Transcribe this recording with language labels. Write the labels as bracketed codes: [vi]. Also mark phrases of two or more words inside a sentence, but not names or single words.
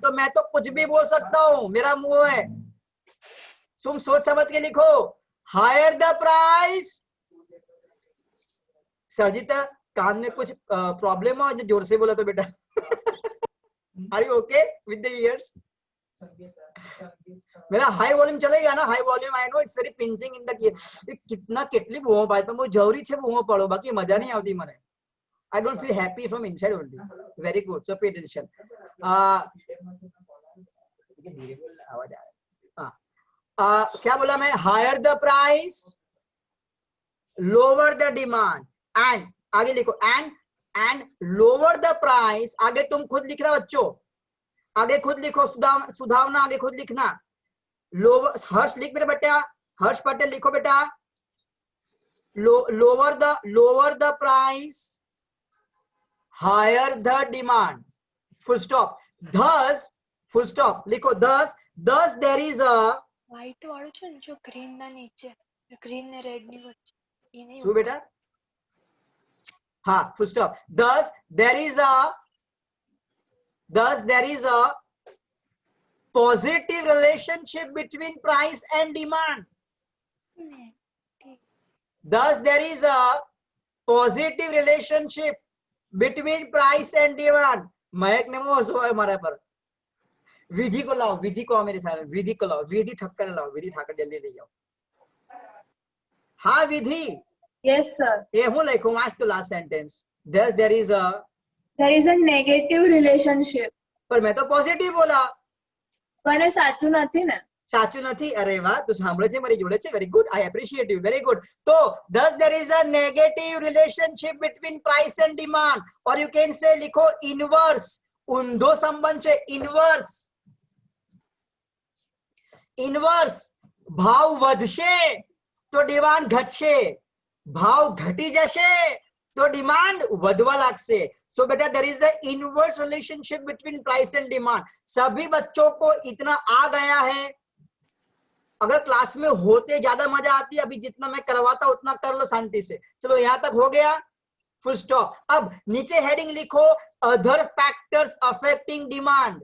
[hi] तो मैं तो कुछ भी बोल सकता हूं, मेरा मुंह है। तुम सोच समझ के लिखो, [en] higher the price. [hi] सरजीत कान में कुछ प्रॉब्लम हो जो जोर से बोला तो बेटा? [en] are you okay with the ears? [hi] मेरा [en] high volume [hi] चलेगा ना? [en] high volume I know it's very pinching in the [gu] कितना કેટલી બૂમો પાડે પણ હું જરૂરી છે બૂમો પાડો, બાકી મજા નહીં આવતી મને. [en] I don't feel happy from inside only. Very good, so pay attention. [hi] आवाज आ रहा है. क्या बोला मैं? [en] higher the price lower the demand and [hi] आगे लिखो [en] and lower the price. [hi] आगे तुम खुद लिखना बच्चों, आगे खुद लिखो। सुधावना आगे खुद लिखना। लोअर, हर्ष लिख मेरे बेटा, हर्ष पटेल लिखो बेटा। [en] lower the price higher the demand, full stop. thus full stop लिखो। thus there is a [gu] વ્હાઈટ વાળું છે ને, જો ગ્રીન ના નીચે, ગ્રીન ને રેડ ની વચ્ચે, એ નહીં. શું બેટા? हाँ, [en] full stop. Thus there is a positive relationship between price and demand. Thus there is a positive relationship between price and demand. [hi] महक ने वो हंसो है हमारे पर। विधि को लाओ, विधि को आओ मेरे साथ, विधि को लाओ, विधि ठक्कर लाओ, विधि ठाकर जल्दी ले जाओ। हाँ विधि। [en] Yes, sir. [hi] ये हूँ लिखूँ आज तो [en] last sentence. Thus there is a negative relationship. [hi] पर मैं तो पॉजिटिव बोला। [gu] પણ એ સાચું નથી ને? સાચું નથી? અરે વાહ, તું સાંભળે છે, મારી જોડે છે. [en] very good, I appreciate you, very good. તો thus there is a negative relationship between price and demand, or you can say लिखो inverse. [gu] ઊંધો સંબંધ છે, inverse. inverse ભાવ વધશે તો ડિમાન્ડ ઘટશે, ભાવ ઘટી જશે તો ડિમાન્ડ વધવા લાગશે. [en] सो बेटा there is a inverse relationship between price and demand. [hi] सभी बच्चों को इतना आ गया है? अगर क्लास में होते ज्यादा मजा आती, अभी जितना मैं करवाता उतना कर लो शांति से. चलो यहां तक हो गया, [en] full stop. [hi] अब नीचे हेडिंग लिखो [en] other factors affecting demand.